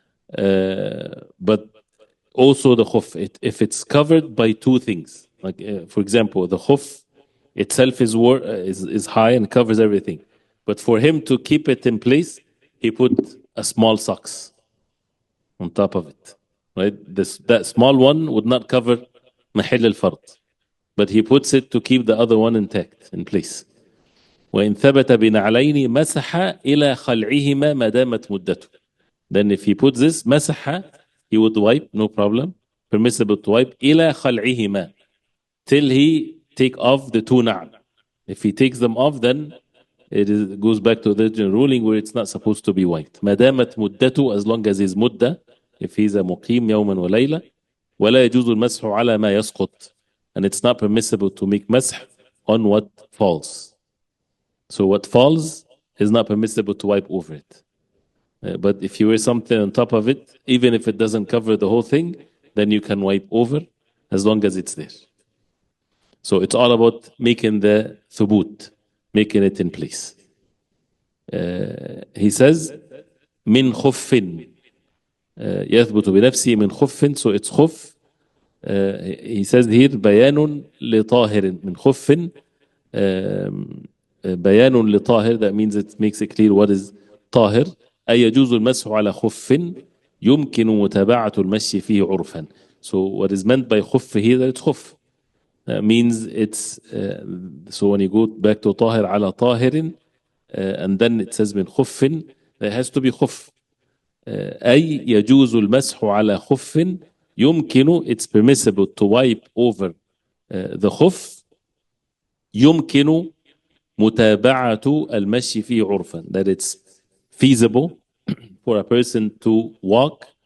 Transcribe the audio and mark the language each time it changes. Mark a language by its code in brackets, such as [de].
[en] But also the khuf, if it's covered by two things, like for example, the khuf itself is high and covers everything. But for him to keep it in place, he put a small socks on top of it. Right? That small one would not cover mahil al-fard, but he puts it to keep the other one intact, in place. [ar] وإن ثبت بنعلين مسح إلى خلعهما ما دامت مدته. [en] Then if he puts this مسح, he would wipe, no problem. Permissible to wipe إلى خلعهما, till he take off the two نعل. If he takes them off, then it goes back to the original ruling where it's not supposed to be wiped. [ar] ما دامت مدته, [en] as long as his مدة, if he's a [ar] مقيم يوما وليلة, ولا يجوز المسح على ما يسقط, [en] and it's not permissible to make مسح on what falls. So what falls is not permissible to wipe over it. But if you wear something on top of it, even if it doesn't cover the whole thing, then you can wipe over as long as it's there. So it's all about making the thubut, making it in place. He says, [ar] من خف يثبت بنفسه من خف, [en] so it's [ar] خف. [en] He says here [ar] بيان لطاهر من خف, بيان لطاهر, [en] that means it makes it clear what is طاهر. [ar] أي يجوز المسح على خف يمكن متابعة المشي فيه عرفا. [en] So what is meant by خف here, that it's خف. Means it's so when you go back to طاهر [ar] على طاهر, [en] and then it says [ar] من خف, [en] there has to be خف. [ar] أي يجوز المسح على خف يمكن, [en] it's permissible to wipe over the خف, [ar] يمكن متابعة المشي فيه عرفا, [en] that it's feasible for a person to walk.